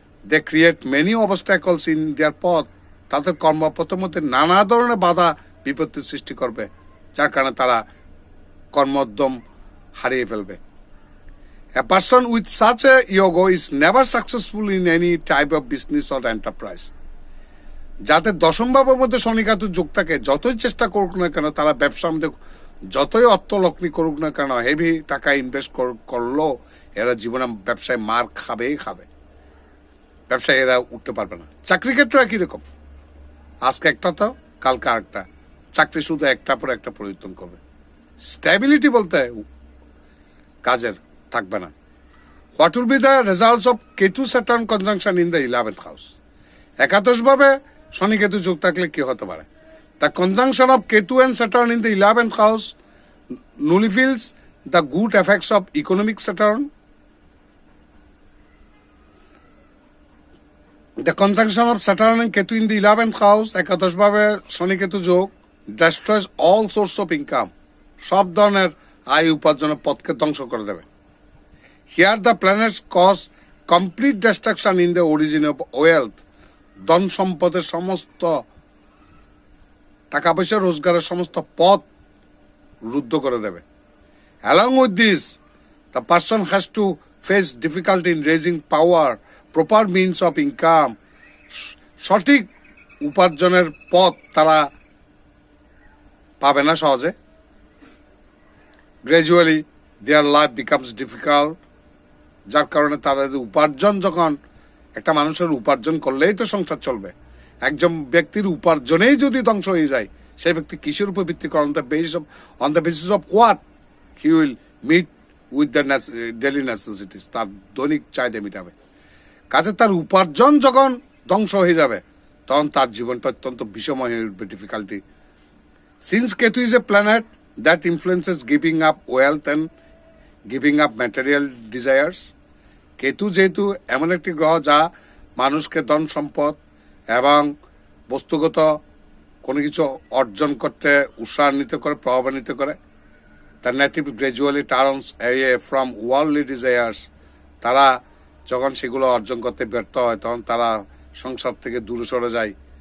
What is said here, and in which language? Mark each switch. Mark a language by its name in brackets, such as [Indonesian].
[English] they create many obstacles in their [Bangla] পথ, তাদের কর্মপথের মধ্যে নানা ধরনের বাধা বিপত্তির সৃষ্টি করবে, যার কারণে তারা কর্মোদ্যম হারিয়ে ফেলবে। [English] A person with such a yoga is never successful in any type of business or enterprise. [Bangla] যাদের দশম ভাবের মধ্যে শনি কেতু যোগ থাকে, যতই চেষ্টা করুক না কেন, তারা ব্যবসার মধ্যে যতই অর্থ লগ্নি করুক না কেন, হেভি টাকা ইনভেস্ট করলেও এরা জীবনে ব্যবসায় মার খাবেই খাবে, ব্যবসায় এরা উঠতে পারবে না। চাকরি ক্ষেত্রে একই রকম, আজকে একটা তো কালকে আরেকটা, চাকরি শুধু একটা পর একটা পরিবর্তন করবে, স্ট্যাবিলিটি বলতে কাজের থাকবে না। [English] What will be the results of Ketu Saturn conjunction in the 11th house? [Bangla] একাদশ ভাবে শনি কেতু যোগ থাকলে কি হতে পারে? [English] The conjunction of Ketu and Saturn in the 11th house nullifies the good effects of economic Saturn. The conjunction of Saturn and Ketu in the 11th house, [Bangla] একাদশ ভাবে শনি কেতু যোগ, [English] destroys all source of income, [Bangla] সব ধরনের আয় উপার্জনের পথকে ধ্বংস করে দেবে। [English] Here the planets cause complete destruction in the origin of wealth, [Bangla] ধন সম্পদের সমস্ত টাকা পয়সা রোজগারের সমস্ত পথ রুদ্ধ করে দেবে। [English] Along with this, the person has to face difficulty in raising power, proper means of income, [Bangla] সঠিক উপার্জনের পথ তারা পাবে না সহজে। [English] Gradually, their life becomes difficult, [Bangla] যার কারণে তারা উপার্জন, যখন একটা মানুষের উপার্জন করলেই তো সংসার চলবে, একজন ব্যক্তির উপার্জনেই যদি ধ্বংস হয়ে যায়, সেই ব্যক্তি কিসের উপর ভিত্তি করে? [English] on the basis of what he will meet with the daily necessities, [Bangla] তার দৈনিক চাহিদা মিটাবে। কাজে তার উপার্জন যখন ধ্বংস হয়ে যাবে, তখন তার জীবনটা অত্যন্ত বিষময় হয়ে উঠবে, difficulty. [English] since Ketu is a planet that influences giving up wealth and giving up material desires, [Bangla] Ketu যেহেতু এমন একটি গ্রহ যা মানুষকে ধন সম্পদ এবং বস্তুগত কোনো কিছু অর্জন করতে উৎসাহান্বিত করে, প্রভাবান্বিত করে, [English] the native gradually turns away from worldly desires, [Bangla] তারা যখন সেগুলো অর্জন করতে ব্যর্থ হয়, তখন তারা সংসার থেকে দূরে সরে যায়।